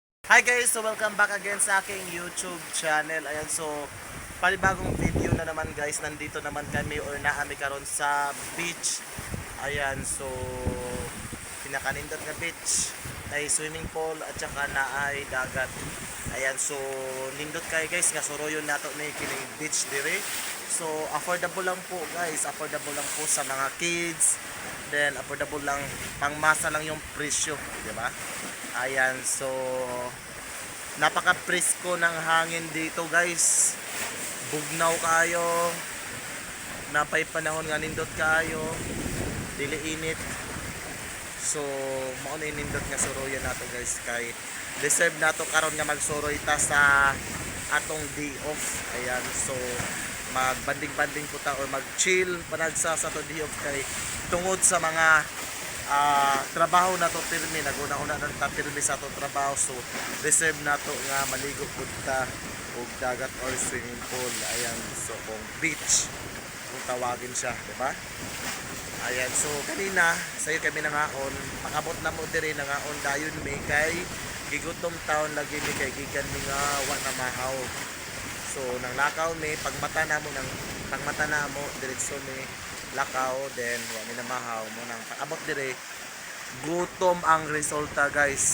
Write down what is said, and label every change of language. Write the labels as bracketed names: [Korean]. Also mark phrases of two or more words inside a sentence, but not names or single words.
[English] Hi guys, so welcome back again [Filipino] sa aking [English] YouTube channel. [Filipino] Ayan, so panibagong video na naman guys. Nandito naman kami or [Cebuano] naami karon [Filipino] sa beach. [Cebuano] Ayan, so pinakanindot nga beach ay swimming pool at saka naay dagat. Ayan, so nindot kay guys nga suroyon nato ni kining beach dire. [Filipino] So affordable lang po guys, affordable lang po sa mga kids. Then affordable lang, pangmasa lang yung presyo, di ba? Ayan, so napaka-presko ng hangin dito guys. [Cebuano] Bugnaw kayo. Napay panahon nga nindot kayo. Dili init. So mao na nindot nga suroyan nato guys, kay deserve nato karon nga magsuroy ta sa atong [English] day off. [Cebuano] Ayan, so magbanding-banding po ta or mag-chill panagsa sa to [English] day off, [Cebuano] kay tungod sa mga trabaho na to pirmi, naguna-una na ta pirmi sa to trabaho, so deserve na to nga maligo pud ta og dagat or swimming pool. [Filipino] Ayan, so kung beach kung tawagin siya, di ba? Ayan, [Cebuano] so kanina sayo kami nangaon, makabot na mo diri nangaon dayon mi kay gigutom taon lagi mi kay gigan mi nga wa na mahaw. So nang lakaw mi, pagmata na mo direksyon mi lakaw, then wa mi na mahaw mo nang paabot dire gutom ang resulta guys.